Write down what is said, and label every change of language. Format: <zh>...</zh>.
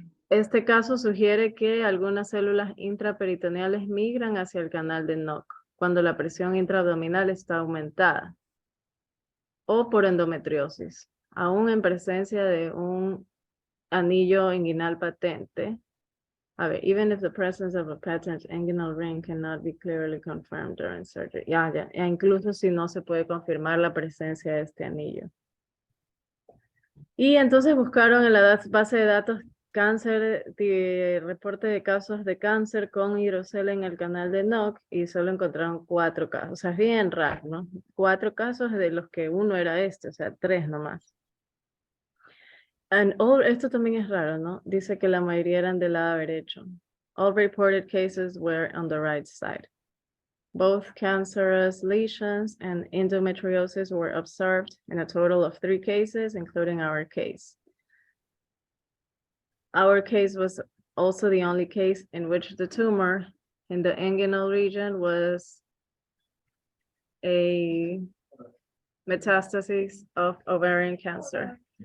<es>Este caso sugiere que algunas células intraperitoneales migran hacia el canal de Nuck cuando la presión intraabdominal está aumentada o por endometriosis, aún en presencia de un anillo inguinal patente. A ver,</es> <en>even if the presence of a patent inguinal ring cannot be clearly confirmed during surgery.</en> <es>Ya, incluso si no se puede confirmar la presencia de este anillo. Y entonces buscaron en la base de datos cáncer, reporte de casos de cáncer con hidrocele en el canal de Nuck y solo encontraron 4 casos. O sea, es bien raro, ¿no? 4 casos de los que uno era o sea, 3 nomás. Esto también es raro, ¿no? Dice que la mayoría eran del lado derecho.</es> <en>All reported cases were on the right side. Both cancerous lesions and endometriosis were observed in a total of 3 cases, including our case. Our case was also the only case in which the tumor in the inguinal region was a metastasis of ovarian cancer.</en>